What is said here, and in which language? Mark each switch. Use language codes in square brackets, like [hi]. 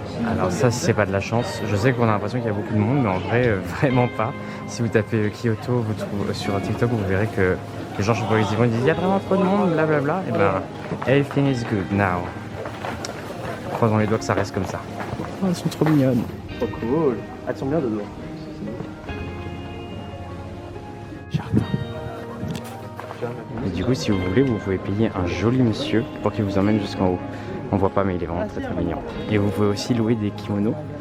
[fr] Alors ça, c'est pas de la chance. Je sais qu'on a l'impression qu'il y a beaucoup de monde, mais en vrai, vraiment pas. Si vous tapez Kyoto vous trouvez, sur TikTok, vous verrez que les gens, je vois, ils disent il y a vraiment trop de monde, blablabla. [en] Et ben, everything is good now. [fr] Croisons les doigts que ça reste comme ça. Oh, elles sont trop mignonnes. Trop cool. Elles sont bien dedans. Jardin. Et du coup, si vous voulez, vous pouvez payer un joli monsieur pour qu'il vous emmène jusqu'en haut. On voit pas, mais il est vraiment très mignon. Et vous pouvez aussi louer des kimonos